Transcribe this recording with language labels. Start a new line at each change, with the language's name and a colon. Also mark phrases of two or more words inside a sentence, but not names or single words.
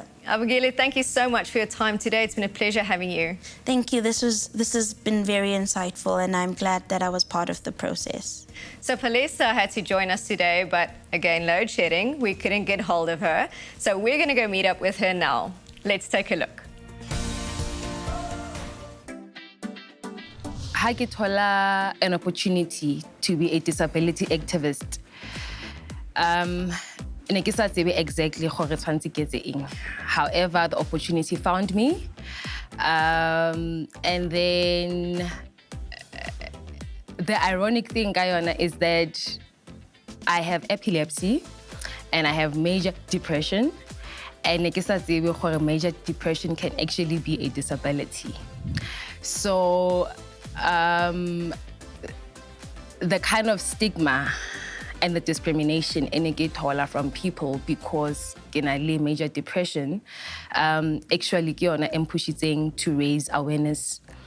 English: Abongile, thank you so much for your time today. It's been a pleasure having you. Thank you. This has been very insightful, and I'm glad that I was part of the process. So Palesa had to join us today, but again, load shedding. We couldn't get hold of her. So we're going to go meet up with her now. Let's take a look.
Southern Sotho: Ha ke thola
English: an opportunity to be a disability activist.
Southern Sotho: Ne ke sa tsebe exactly gore tshwantse ke etse eng.
English: However, the opportunity found me. And then the ironic thing, Guyana, is that I have epilepsy and I have major depression. And
Southern Sotho: ne ke sa tsebe gore
English: major depression can actually be a disability. So the kind of stigma and the discrimination in get from people because major depression actually pushing to raise awareness.